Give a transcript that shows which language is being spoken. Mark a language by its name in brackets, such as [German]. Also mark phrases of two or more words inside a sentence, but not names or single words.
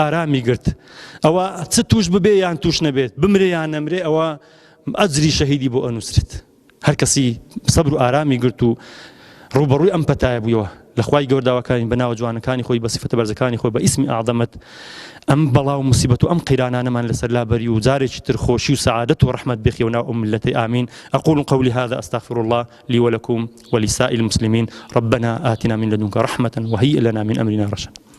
[Central Kurdish] ئارامی گرت ئەوە چ توش ببێ یان توش نەبێت بمرێ یان نەمرێ ئەوە ئەجری شەهیدی بۆ ئەنووسرێت هەر کەسی سەبر و ئارامی گرت و ڕوبەڕووی ئەم پەتایە بوویەوە لە خوای گەورە داواکارین بە ناوە جوانەکانی خۆی بە سیفەتە بەرزەکانی خۆی بە ئیسمی ئەعظەمەت ئەم بەڵا و موسیبەت و ئەم قەیرانانەمان لەسەر لابەری و جارێکی تر خۆشی و سەعادەت و ڕەحمەت بێخێ ناو ئەم ملەتەی ئامین [Arabic] أقول قولي هذا أستغفر الله لي ولكم ولسائر المسلمين ربنا آتنا من لدنك رحمة وهيئ لنا من أمرنا رشدا